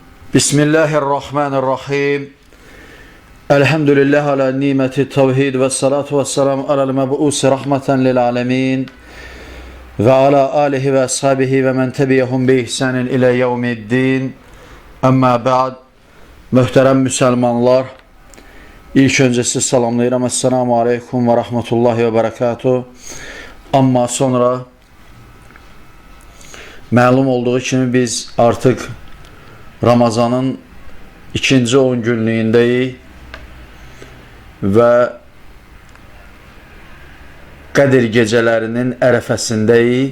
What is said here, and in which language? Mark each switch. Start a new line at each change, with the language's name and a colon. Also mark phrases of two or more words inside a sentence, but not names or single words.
Arabic: بسم الله الرحمن الرحيم. الحمد لله على نعمة التوحيد والصلاة والسلام على المبعوث رحمة للعالمين وعلى آله وأصحابه ومن تبعهم بإحسان إلى يوم الدين. أما بعد.
Azerbaijani: Möhtərəm müsəlmanlar, ilk öncə sizi salamlayıram.
Arabic: السلام عليكم ورحمة الله وبركاته.
Azerbaijani: Amma sonra məlum olduğu kimi biz artıq Ramazanın ikinci 10 günlüyündəyik və Qədir gecələrinin ərəfəsindəyik.